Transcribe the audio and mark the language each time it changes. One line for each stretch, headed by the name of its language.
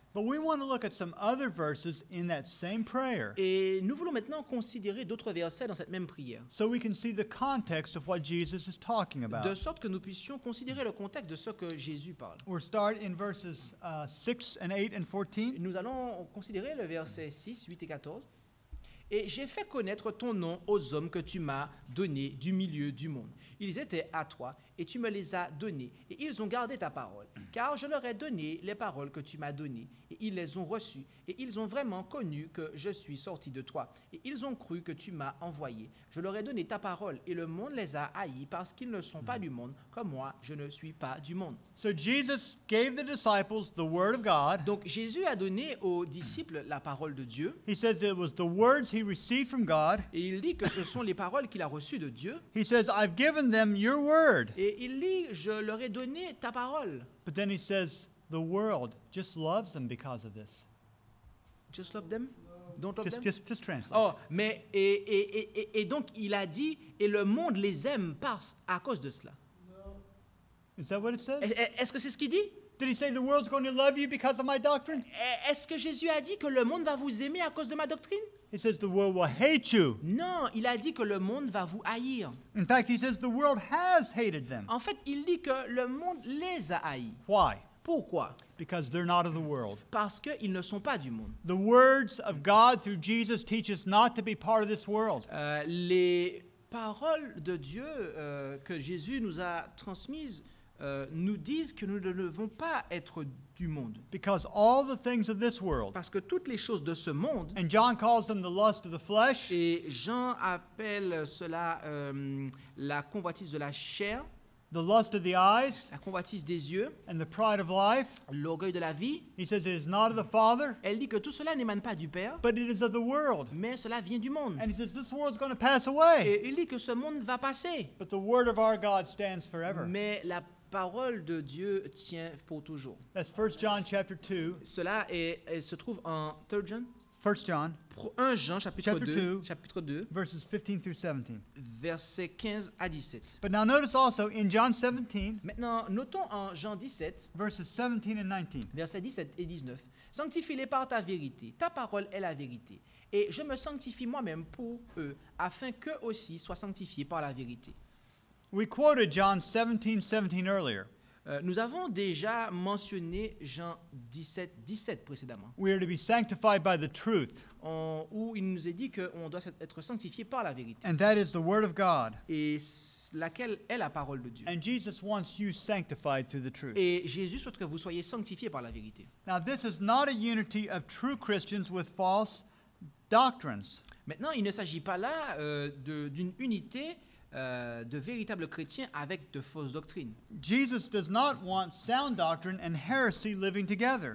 English: But we want to look at some other verses in that same prayer
French: Et nous voulons maintenant considérer d'autres versets dans cette même prière,
English: so we can see the context of what Jesus is talking
French: de
English: about.
French: sorte que nous puissions considérer le contexte de ce que Jésus parle.
English: We'll start in verses 6 and 8 and 14.
French: Nous allons considérer le verset 6, 8 et 14. Et j'ai fait connaître ton nom aux hommes que tu m'as donnés du milieu du monde. Ils étaient à toi, et tu me les as donnés, et ils ont gardé ta parole. Car je leur ai donné les paroles que tu m'as données, et ils les ont reçues, et ils ont vraiment connu que je suis sorti de toi, et ils ont cru que tu m'as envoyé. Je leur ai donné ta parole, et le monde les a haïs, parce qu'ils ne sont pas du monde, comme moi, je ne suis pas du monde.
English: So Jesus gave the disciples the word of God.
French: Donc Jésus a donné aux disciples la parole de Dieu,
English: He says it was the words he received from God.
French: et il dit que ce sont les paroles qu'il a reçues de Dieu.
English: He says, I've given them your word.
French: Et il dit, je leur ai donné ta parole.
English: But then he says, the world just loves them because of this. Just love them? Don't love them? Just translate.
French: Oh, mais et donc il a dit, et le monde les aime à cause de cela.
English: Is that what it says?
French: Est-ce que c'est ce qu'il dit?
English: Did he say the world's going to love you because of my doctrine?
French: Est-ce que Jésus a dit que le monde va vous aimer à cause de ma doctrine?
English: He says the world will hate you.
French: Non, il a dit que le monde va vous haïr.
English: In fact, he says the world has hated them.
French: En fait, il dit que le monde les a haïs.
English: Why?
French: Pourquoi?
English: Because they're not of the world.
French: Parce qu'ils ne sont pas du monde.
English: The words of God through Jesus teach us not to be part of this world.
French: Les paroles de Dieu que Jésus nous a transmises nous disent que nous ne devons pas être du monde.
English: Because all the things of this world,
French: Parce que toutes les choses de ce monde,
English: and John calls them the lust of the flesh,
French: et Jean appelle cela la convoitise de la chair,
English: the lust of the eyes,
French: la convoitise des yeux,
English: and the pride of life.
French: l'orgueil de la vie.
English: He says it is not of the Father,
French: Elle dit que tout cela n'émane pas du Père,
English: but it is of the world.
French: mais cela vient du monde.
English: And he says this world's going to pass away,
French: Et il dit que ce monde va passer,
English: but the word of our God stands forever.
French: mais la parole de Dieu tient pour toujours.
English: That's 1 John chapter 2,
French: Cela elle se trouve en 3 John,
English: 1 John,
French: 1 Jean chapitre
English: Chapter 2,
French: 2. chapitre 2,
English: verses 15 through 17.
French: versets 15 à 17.
English: But now notice also in John 17,
French: Maintenant, notons en Jean 17,
English: verses 17 and 19.
French: versets 17 et 19. Sanctifie-les par ta vérité. Ta parole est la vérité. Et je me sanctifie moi-même pour eux, afin qu'eux aussi soient sanctifiés par la vérité.
English: We quoted John 17:17 earlier.
French: Nous avons déjà mentionné Jean 17, 17 précédemment,
English: We are to be sanctified by the truth,
French: où il nous est dit qu'on doit être sanctifié par la vérité,
English: and that is the word of God.
French: et laquelle est la parole de Dieu.
English: And Jesus wants you sanctified through the truth.
French: Et Jésus souhaite que vous soyez sanctifiés par la vérité.
English: Now, this is not a unity of true Christians with false doctrines.
French: Maintenant, il ne s'agit pas là d'une unité de véritables chrétiens avec de fausses doctrines.
English: Jesus does not want sound doctrine and heresy living together.